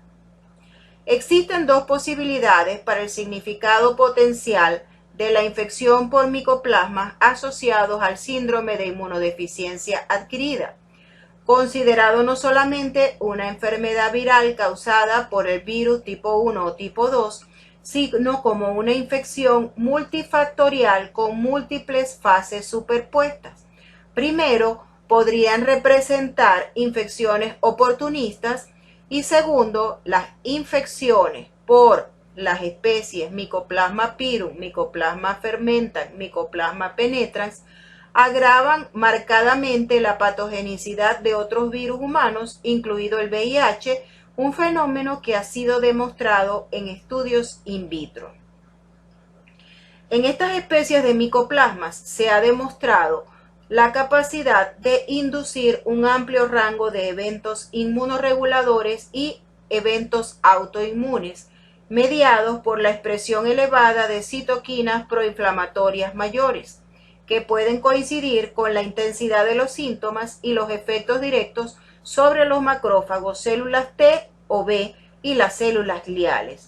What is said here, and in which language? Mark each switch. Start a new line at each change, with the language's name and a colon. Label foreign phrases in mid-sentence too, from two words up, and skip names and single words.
Spanish: Existen dos posibilidades para el significado potencial de la infección por Mycoplasma asociados al síndrome de inmunodeficiencia adquirida, considerado no solamente una enfermedad viral causada por el virus tipo 1 o tipo 2, sino como una infección multifactorial con múltiples fases superpuestas. Primero, podrían representar infecciones oportunistas y segundo, las infecciones por las especies Mycoplasma pirum, Mycoplasma fermentans, Mycoplasma penetrans agravan marcadamente la patogenicidad de otros virus humanos, incluido el VIH, un fenómeno que ha sido demostrado en estudios
Latin: in vitro.
Spanish: En estas especies de micoplasmas se ha demostrado la capacidad de inducir un amplio rango de eventos inmunorreguladores y eventos autoinmunes, mediados por la expresión elevada de citoquinas proinflamatorias mayores, que pueden coincidir con la intensidad de los síntomas y los efectos directos sobre los macrófagos, células T o B y las células gliales.